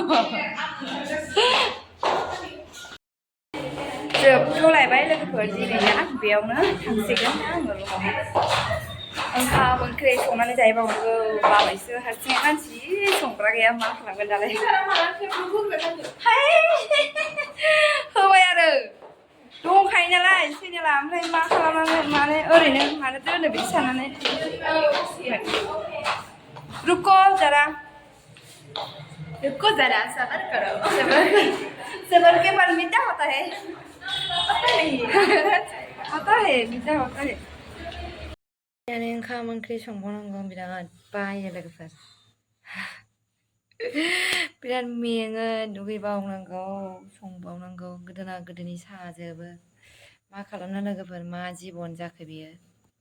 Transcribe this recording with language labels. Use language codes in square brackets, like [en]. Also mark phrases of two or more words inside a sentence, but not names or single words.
[brx] जोबथ'लायबाय लोगोफोर दिनैना बेयावनो थांसिगोन आङो रुमावहाय ओंखाम ओंख्रि संनानै जाहैबावनांगौ बाबायसो हारसिं मानसि संग्रा गैया मा खालामगोन दालाय होबाय आरो दंखायो नालाय चेनेला ओमफ्राय मा खालामनांगोन माने ओरैनो मानो दोनो बिदि साननानै रुको जरा [hi] सबर करो सबर के फल मीठा होता है होता है मीठा होता है [brx] यानी ओंखाम ओंख्रि संबावनांगौ बिराद बायो लोगोफोर बिराद मेङो दुगैबावनांगौ संबावनांगौ गोदोना गोदोनि साजोबो मा खालामनो लोगोफोर मा जिबन जाखो बियो